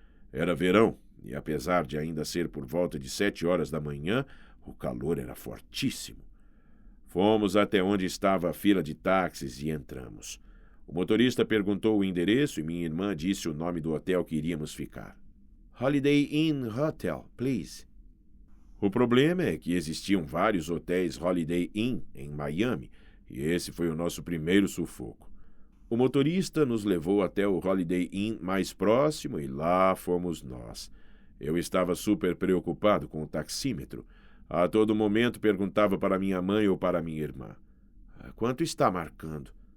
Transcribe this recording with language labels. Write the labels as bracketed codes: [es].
[pt] Era verão, e apesar de ainda ser por volta de 7 horas da manhã, o calor era fortíssimo. Fomos até onde estava a fila de táxis e entramos. O motorista perguntou o endereço e minha irmã disse o nome do hotel que iríamos ficar. [en] Holiday Inn Hotel, please. [pt] O problema é que existiam vários hotéis Holiday Inn em Miami, e esse foi o nosso primeiro sufoco. O motorista nos levou até o Holiday Inn mais próximo e lá fomos nós. Eu estava super preocupado com o taxímetro. A todo momento perguntava para minha mãe ou para minha irmã: quanto está marcando?